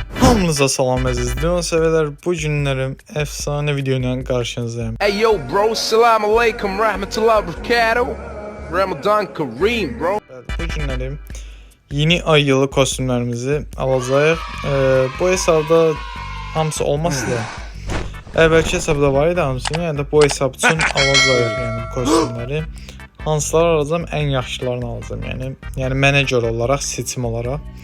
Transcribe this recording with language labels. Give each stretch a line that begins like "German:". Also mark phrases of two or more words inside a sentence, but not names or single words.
Azerbaijani: Hamınıza salam əziz Leon sevələr. Bu günlərim efsane video ilə qarşınızdayım.
English: Hey yo bro,
Arabic: سلام عليكم، رحمة الله بركاته. رمضان كريم bro.
Azerbaijani: Bu günlərim yeni ay yılı kostümlərimizi alacağıq. Bu hesabda hamısı olmasa da əvvəlki hesabda var idi hamısı. Yəni də bu hesab üçün alacağıq yəni bu kostümləri. Hansıları alacağım? Ən yaxşılarını alacağım. Yəni mənə görə olaraq, seçim olaraq.